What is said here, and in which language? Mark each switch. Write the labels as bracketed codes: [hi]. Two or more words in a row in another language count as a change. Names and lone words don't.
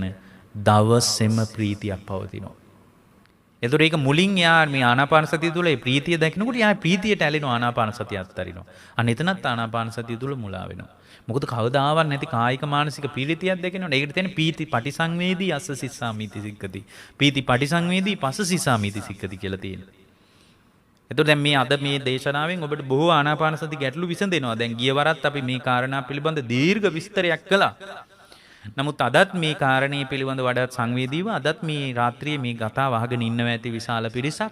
[si] දවසෙම ප්‍රීතියක් පවතිනවා. එතකොට ඒක මුලින් යා මේ ආනාපාන සතිය තුළ ඒ ප්‍රීතිය දකිනකොට යා ප්‍රීතියට ඇලෙනවා ආනාපාන සතිය අත්තරිනවා. අන්න එතනත් ආනාපාන සතිය තුළ මුලා වෙනවා. මොකද කවදාවත් නැති කායික මානසික පීඩිතියක් දැකෙනවනේ. [pi] ඒකට තියෙන පීති පටිසංවේදී අස්ස සිස්සාමිති සික්කති. පීති පටිසංවේදී පස්ස සිස්සාමිති සික්කති කියලා තියෙනවා. [si] එතකොට දැන් මේ අද මේ දේශනාවෙන් ඔබට බොහෝ ආනාපාන සති ගැටලු විසඳෙනවා. දැන් ගිය වරත් අපි මේ කාරණා පිළිබඳ දීර්ඝ විස්තරයක් කළා. නමුත් අදත් මේ කාරණේ පිළිබඳ වඩාත් සංවේදීව අදත් මේ රාත්‍රියේ මේ කතාව අහගෙන ඉන්නවා ඇති විශාල පිරිසක්.